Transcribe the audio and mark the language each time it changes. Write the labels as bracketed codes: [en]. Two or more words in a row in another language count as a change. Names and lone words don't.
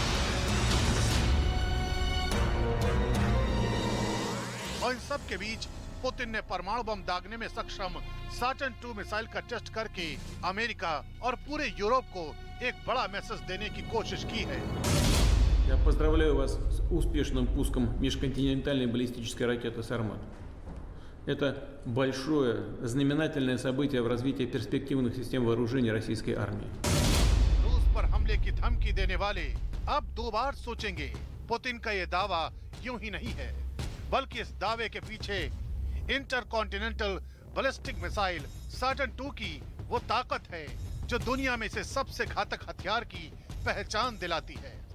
[hi] और इन सब के बीच पुतिन ने परमाणु बम दागने में सक्षम सैटर्न II मिसाइल का टेस्ट करके अमेरिका और पूरे यूरोप को एक बड़ा मैसेज देने की कोशिश की है। [ru] Я поздравляю вас с успешным пуском межконтинентальной баллистической ракеты «Сармат». Это большое, знаменательное событие в развитии перспективных систем вооружений российской армии. [hi] रूस पर हमले की धमकी देने वाले अब 2 बार सोचेंगे। पुतिन का ये दावा यूं ही नहीं है, बल्कि इस दावे के पीछे [en] intercontinental ballistic missile [hi] सैटर्न II की वो ताकत है जो दुनिया में से सबसे घातक हथियार की पहचान दिलाती है।